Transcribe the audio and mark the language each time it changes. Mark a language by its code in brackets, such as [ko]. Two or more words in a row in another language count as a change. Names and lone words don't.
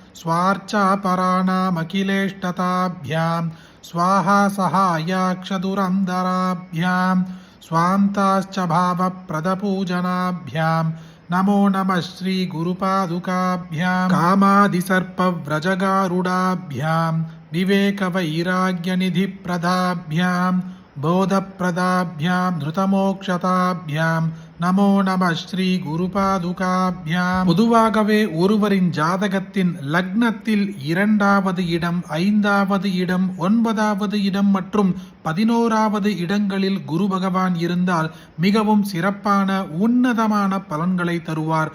[sa] स्वार्चापराणामखिलेष्टताभ्यां स्वाहा सहायाक्षदुरन्दराभ्यां स्वान्ताश्च भावप्रदपूजनाभ्यां नमो नमः श्री गुरुपादुकाभ्यां कामादिसर्पव्रजगारुडाभ्यां विवेकवैराग्यनिधिप्रदाभ्यां बोधप्रदाभ्यां धृतमोक्षताभ्यां नमो नमः श्री गुरुपादुकाभ्याम्. [ta] பொதுவாகவே ஒருவரின் ஜாதகத்தின் லக்னத்தில் 2வது இடம், 5வது இடம், 9வது இடம் மற்றும் 11வது இடங்களில் குரு பகவான் இருந்தால் மிகவும் சிறப்பான உன்னதமான பலன்களை தருவார்.